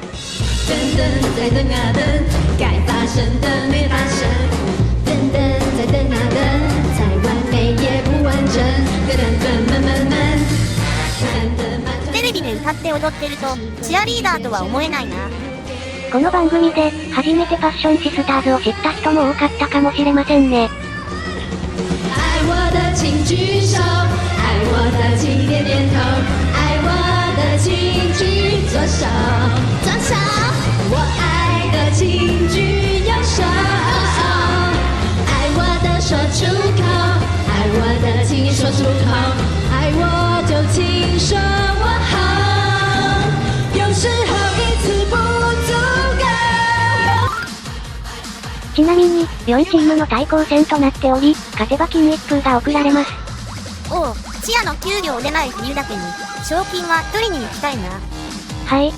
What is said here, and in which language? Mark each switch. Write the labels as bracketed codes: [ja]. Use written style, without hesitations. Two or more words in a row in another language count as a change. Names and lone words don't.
[ja] テレビで歌って踊ってると、チアリーダーとは思えないな。この番組で、初めてパッションシスターズを知った人も多かったかもしれませんね。 [zh] 爱我的请举手，爱我的请点点头，爱我的请举左手，左手，我爱的请举右手，爱我的说出口，爱我的请说出口，爱我就请说我好，有时候一次不足够。 [ja] ちなみに、4チームの対抗戦となっており、勝てば金一封が贈られます。おう、チアの給料出ない冬だけに、賞金は取りに行きたいな。はい。